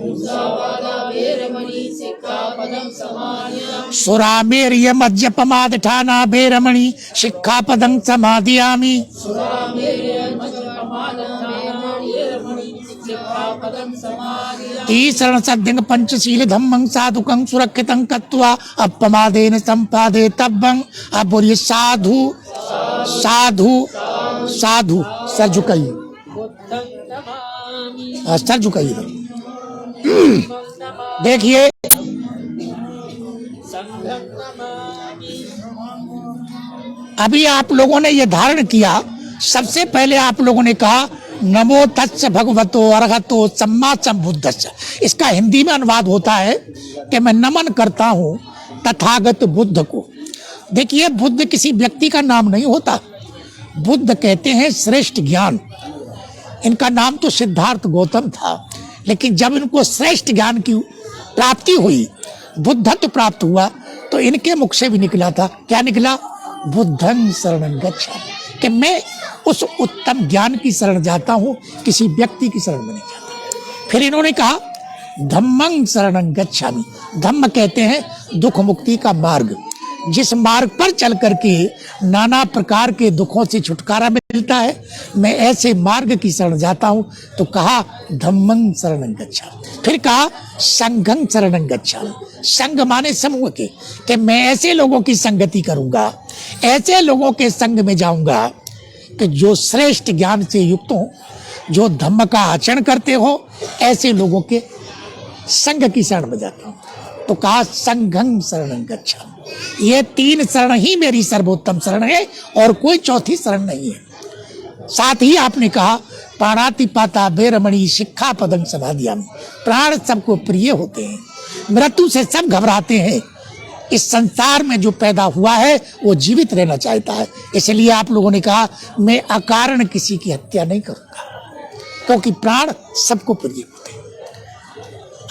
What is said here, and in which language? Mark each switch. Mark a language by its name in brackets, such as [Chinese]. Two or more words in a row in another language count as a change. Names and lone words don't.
[Pali] सुरामेर्य मद्यपमादठाना वेरमणि सिक्खापदं समादयामि। तीसरण सद्धिंग पंचशील धम्मं साधुकं सुरक्षितं कत्वा अपमादेन संपादे तब्बं। [Hindi] आप बोलिए साधु साधु साधु। सर झुकाइए, सर झुकाइए। देखिए अभी आप लोगों ने ये धारण किया, सबसे पहले आप लोगों ने कहा [Pali] नमो तच्च भगवतो अरहतो सम्मा सम्बुद्धस्स। [Hindi] इसका हिंदी में अनुवाद होता है कि मैं नमन करता हूं तथागत बुद्ध को। देखिए बुद्ध किसी व्यक्ति का नाम नहीं होता, बुद्ध कहते हैं श्रेष्ठ ज्ञान। इनका नाम तो सिद्धार्थ गौतम था, लेकिन जब इनको श्रेष्ठ ज्ञान की प्राप्ति हुई, बुद्धत्व प्राप्त हुआ, तो इनके मुख से भी निकला था, क्या निकला? [Pali] बुद्धं शरणं गच्छामि, [Hindi] कि मैं उस उत्तम ज्ञान की शरण जाता हूं, किसी व्यक्ति की शरण में नहीं जाता। फिर इन्होंने कहा [Pali] धम्मं शरणं गच्छामि। [Hindi] धम्म कहते हैं दुख मुक्ति का मार्ग, जिस मार्ग पर चल करके नाना प्रकार के दुखों से छुटकारा मिलता है, मैं ऐसे मार्ग की शरण जाता हूं। तो कहा [Pali] धम्मं शरणं गच्छामि। [Hindi] फिर कहा [Pali] संघं शरणं गच्छामि। [Hindi] संघ माने समूह के, कि मैं ऐसे लोगों की संगति करूंगा, ऐसे लोगों के संग में जाऊंगा कि जो श्रेष्ठ ज्ञान से युक्त हो, जो धम्म का आचरण करते हो, ऐसे लोगों के संग की शरण में जाता हूं। तो कहा [Pali] संघं शरणं गच्छामि। [Hindi] ये तीन शरण ही मेरी सर्वोत्तम शरण है और कोई चौथी शरण नहीं है। साथ ही आपने कहा [Pali] प्राणातिपाता बेरमणि शिक्षापदं समाधियामि। [Hindi] प्राण सबको प्रिय होते हैं, मृत्यु से सब घबराते हैं। इस संसार में जो पैदा हुआ है वो जीवित रहना चाहता है, इसलिए आप लोगों ने कहा मैं अकारण किसी की हत्या नहीं करूंगा, क्योंकि प्राण सबको प्रिय होते हैं।